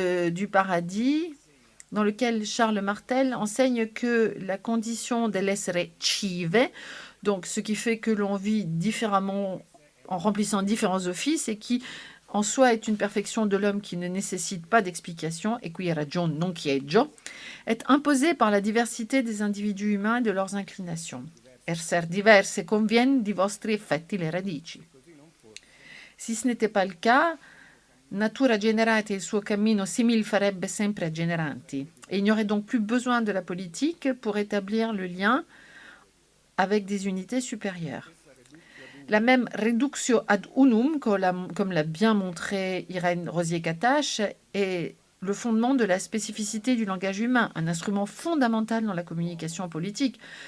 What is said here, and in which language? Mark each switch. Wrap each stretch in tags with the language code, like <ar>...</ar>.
<fr>du Paradis, dans lequel Charles Martel enseigne que la condition</fr> <it>dell'essere cive,</it> <fr>donc ce qui fait que l'on vit différemment en remplissant différents offices et qui en soi est une perfection de l'homme qui ne nécessite pas d'explication, et qui</fr> <it>ragion non chieggio,</it> <fr>est imposée par la diversité des individus humains et de leurs inclinations.</fr> <it>Esser diverse conviene di vostri effetti le radici.</it> <fr>Si ce n'était pas le cas,</fr> <it>natura generata il suo cammino simil farebbe sempre a generanti.</it> <fr>Et il n'y aurait donc plus besoin de la politique pour établir le lien avec des unités supérieures. La même reductio ad unum, comme l'a bien montré Irène Rosier-Katache, est le fondement de la spécificité du langage humain, un instrument fondamental dans la communication politique.</fr>